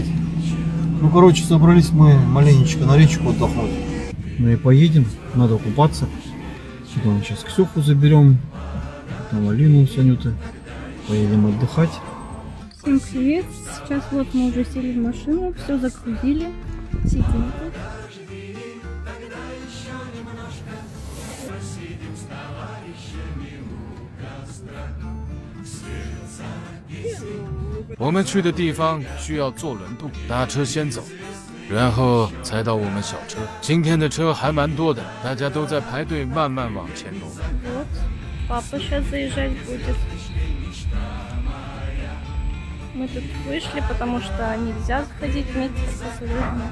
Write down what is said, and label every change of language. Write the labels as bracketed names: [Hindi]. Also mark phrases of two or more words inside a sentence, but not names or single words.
[Russian] Ну, короче, собрались мы маленечко на речку отдохнуть. Ну и поедем, надо купаться. Потом сейчас Ксюху заберем, потом Алину с Анютой. Поедем отдыхать. Всем привет! Сейчас вот мы уже сели в машину, все загрузили. Сидим тут. [Chinese] 我们去的地方需要坐轮渡，大车先走，然后才到我们小车。今天的车还蛮多的，大家都在排队，慢慢往前挪。 [Russian] Вот, папа сейчас заезжать будет. Мы тут вышли, потому что нельзя заходить вместе с пассажирами.